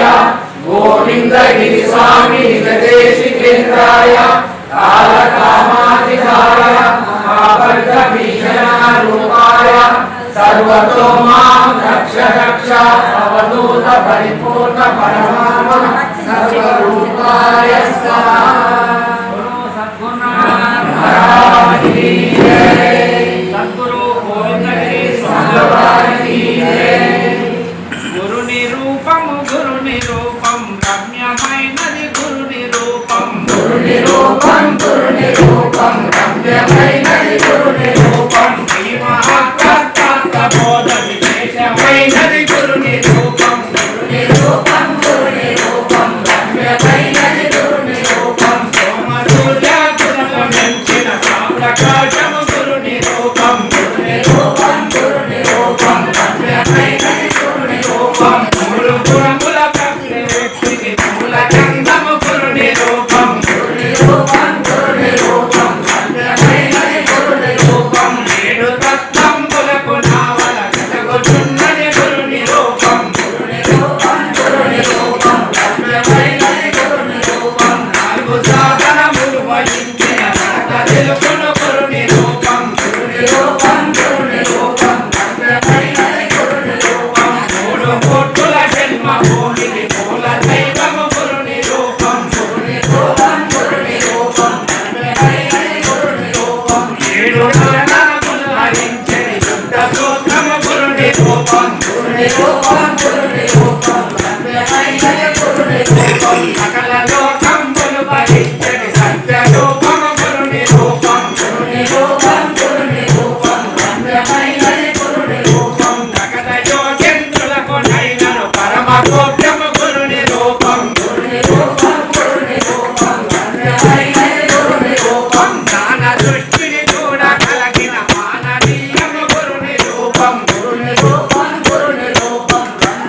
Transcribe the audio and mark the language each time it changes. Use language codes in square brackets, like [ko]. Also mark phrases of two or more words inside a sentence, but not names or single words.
[sa] गोविंद गिरिस्वामी निगदेशिकेन्द्राय। कालकामाधिकाय महाबलभीषणारूपाय। सर्वतो मां रक्ष रक्ष अवधूत परिपूर्ण परमात्मा सर्वरूपाय स्वाहा। [hi] महाराज की जय। सद्गुरु गोविंद गिरि भगवान की जय। [te] గురు నిరూపం రమ్యమైనది గురు నిరూపం। గురు నిరూపం రమ్యమైనది గురు నిరూపం। ఈ మహాతత్వ బోధ విశేషమైనది గురు నిరూపం। గురు నిరూపం రమ్యమైనది గురు నిరూపం। సోమ సూర్య గుణము మించిన ప్రకాశము గురు నిరూపం। గురు నిరూపం రమ్యమైనది గురు నిరూపం। మూడు గుణముల వ్యక్తికి మూల గంధము గురు నిరూపం। గురు నిరూపం రమ్యమైనది గురు నిరూపం। ఏడు తత్వములకు నావల కలగొచున్నది గురు నిరూపం। గురు నిరూపం రమ్యమైనది గురు నిరూపం। నాలుగు సాధనములు వహించిన నడక తెలుపును గురు నిరూపం। గురు నిరూపం రమ్యమైనది గురు నిరూపం। మూడు కోట్ల జన్మ భూమికి మూల దైవము గురు నిరూపం। గురు నిరూపం రమ్యమైనది గురు నిరూపం। ఏడు నామములు హరించని శుద్ధ సూత్రము గురు నిరూపం। గురు నిరూపం రమ్యమైనది గురు నిరూపం। సకల లోకములు భరించని సత్య రూపము గురు నిరూపం। గురు నిరూపం రమ్యమైనది గురు నిరూపం। జగద యోగేంద్రులకు నైనను పరమ గోప్యము గురు నిరూపం। గురు నిరూపం రమ్యమైనది గురు నిరూపం। జ్ఞాన దృష్టిని చూడగలిగిన మానవీయము గురు నిరూపం। గురు నిరూపం